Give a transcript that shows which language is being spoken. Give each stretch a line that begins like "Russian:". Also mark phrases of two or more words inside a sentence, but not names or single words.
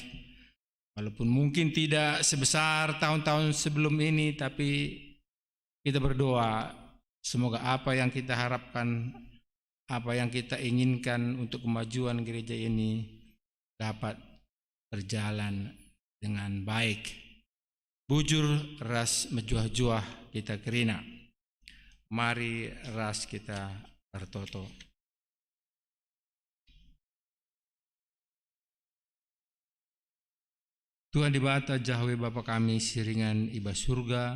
Indonesian: Walaupun mungkin tidak sebesar tahun-tahun sebelum ini, tapi kita berdoa semoga apa yang kita harapkan, apa yang kita inginkan untuk kemajuan gereja ini dapat berjalan dengan baik.
Batak Karo: Bujur ras mejuah-juah kita kerina. Mari ras kita bertoto. Tuhan di bata Yahweh Bapa kami siringan iba surga.